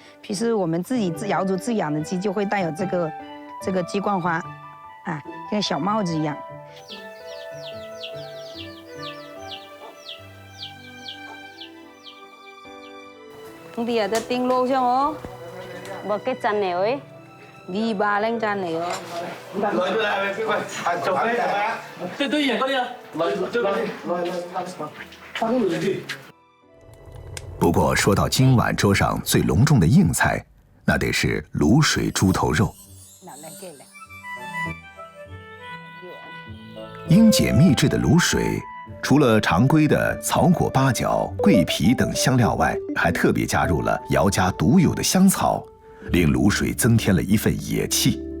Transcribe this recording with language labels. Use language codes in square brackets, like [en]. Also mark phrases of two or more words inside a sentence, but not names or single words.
[zh] 平时我们自己瑶族自养的鸡就会带有这个鸡冠花，啊，跟小帽子一样。兄弟啊，在顶路上哦， [vi] một cái chân này ấy. Ghi 3 lên chân này 哦。 [zh] 不过说到今晚桌上最隆重的硬菜，那得是卤水猪头肉。英姐秘制的卤水，除了常规的草果、八角、桂皮等香料外，还特别加入了瑶家独有的香草，令卤水增添了一份野气。